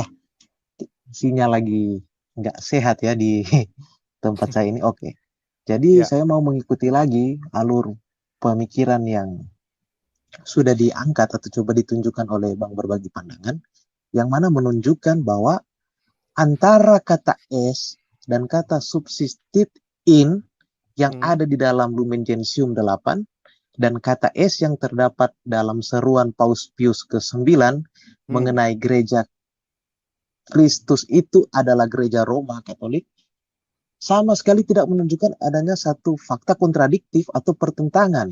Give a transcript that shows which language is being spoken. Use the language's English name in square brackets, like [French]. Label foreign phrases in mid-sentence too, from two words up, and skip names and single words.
[Indonesian] sinyal lagi nggak sehat ya di tempat saya ini. Oke. Jadi Ya. saya mau mengikuti lagi alur pemikiran yang sudah diangkat atau coba ditunjukkan oleh Bang berbagi pandangan, yang mana menunjukkan bahwa antara kata S dan kata [Latin] subsistit in [Indonesian] yang ada di dalam Lumen Gentium 8 dan kata S yang terdapat dalam seruan Paus Pius ke-9 mengenai gereja Kristus itu adalah gereja Roma Katolik, sama sekali tidak menunjukkan adanya satu fakta kontradiktif atau pertentangan.